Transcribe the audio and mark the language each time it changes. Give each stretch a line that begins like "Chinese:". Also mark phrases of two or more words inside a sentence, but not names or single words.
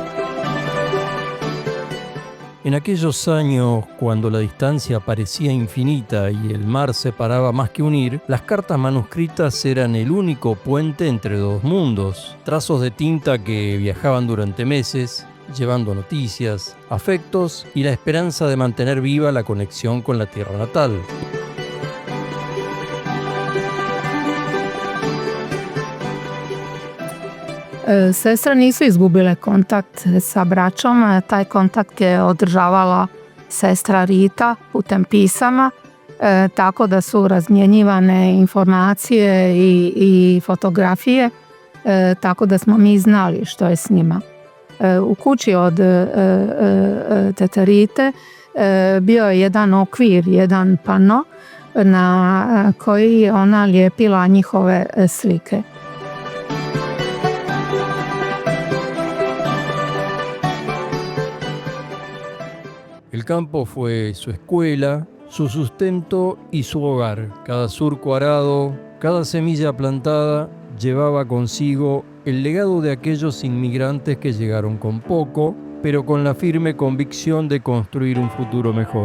Spanish: En aquellos años, cuando la distancia parecía infinita y el mar separaba más que unir, las cartas manuscritas eran el único puente entre dos mundos. Trazos de tinta que viajaban durante meses, llevando noticias, afectos y la esperanza de mantener viva la conexión con la tierra natal.
Croatian: Sestre nisu izgubile kontakt sa braćom, taj kontakt je održavala sestra Rita putem pisama, tako da su razmjenjivane informacije i fotografije, tako da smo mi znali što je s njima. U kući od tete Rite bio je jedan okvir, jedan pano na koji je ona lijepila njihove slike.
Spanish: El campo fue su escuela, su sustento y su hogar. Cada surco arado, cada semilla plantada llevaba consigo el legado de aquellos inmigrantes que llegaron con poco, pero con la firme convicción de construir un futuro mejor.